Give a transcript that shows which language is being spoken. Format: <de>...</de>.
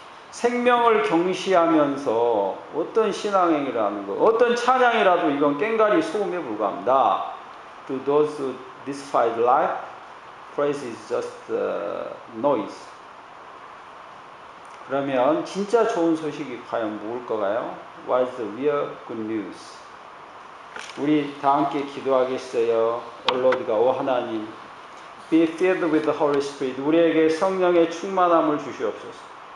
<ko>생명을 경시하면서 어떤 신앙행위를 것, 어떤 찬양이라도 이건 꽹가리 소음에 불과합니다.</ko> <en>To those who despise life, praise is just noise.</en> <ko>그러면 진짜 좋은 소식이 과연 무엇일까요?</ko> <en>What is the real good news?</en> <ko>우리 다 함께 기도하겠어요.</ko> <en>Lord가</en> <ko>오 하나님,</ko> <en>be filled with the Holy Spirit.</en> <ko>우리에게 성령의 충만함을 주시옵소서.</ko>